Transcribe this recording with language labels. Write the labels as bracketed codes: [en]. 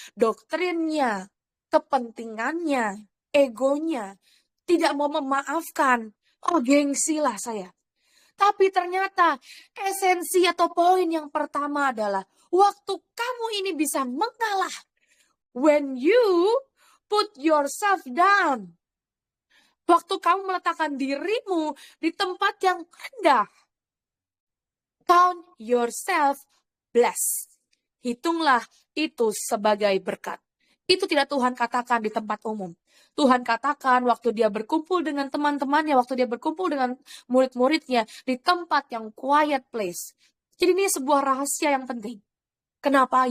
[id] Doktrinnya, kepentingannya, egonya, tidak mau memaafkan. Oh, gengsi lah saya. Tapi ternyata esensi atau poin yang pertama adalah waktu kamu ini bisa mengalah. [en] When you put yourself down. [id] Waktu kamu meletakkan dirimu di tempat yang rendah. [en] Count yourself blessed. [id] Hitunglah itu sebagai berkat. Itu tidak Tuhan katakan di tempat umum. Tuhan katakan waktu dia berkumpul dengan teman-temannya, waktu dia berkumpul dengan murid-muridnya di tempat yang [en] quiet place. [id] Jadi ini sebuah rahasia yang penting. Kenapa?